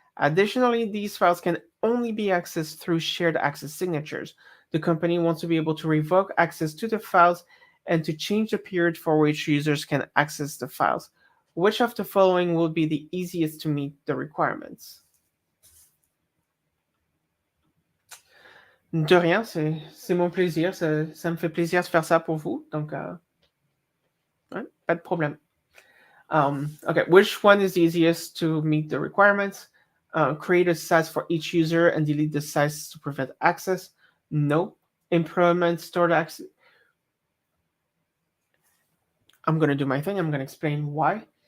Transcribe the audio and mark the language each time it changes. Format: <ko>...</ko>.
<en>Additionally, these files can only be accessed through shared access signatures. The company wants to be able to revoke access to the files and to change the period for which users can access the files. Which of the following will be the easiest to meet the requirements?</en> <fr>De rien, c'est mon plaisir. Ça me fait plaisir de faire ça pour vous. Donc, ouais, pas de problème.</fr> <en>Okay, which one is easiest to meet the requirements? Create a size for each user and delete the size to prevent access. No. Implement stored access. I'm going to do my thing. I'm going to explain why.</en>